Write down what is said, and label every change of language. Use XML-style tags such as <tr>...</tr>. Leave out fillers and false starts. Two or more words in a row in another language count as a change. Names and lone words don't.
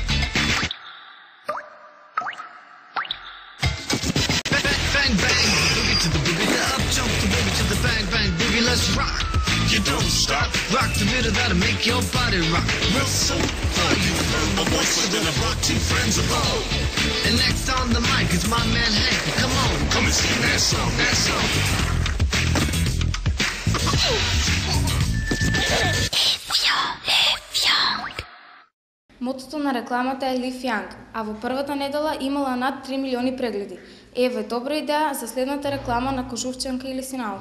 <en>Bang bang boogie to the boogie, the up jump the boogie to the bang bang boogie. Let's rock. You don't stop. Rock the rhythm that'll make your body rock. Real soon, you heard my voice, but then I brought two friends along. And next on the mic is my man Hank. Come on, come and sing that song, that song.</en> <mk>Мотото на рекламата е</mk> <en>Live Young,</en> <mk>а во првата недела имала над 3 милиони прегледи. Еве добра идеја за следната реклама на кожувчанка или синалка.</mk>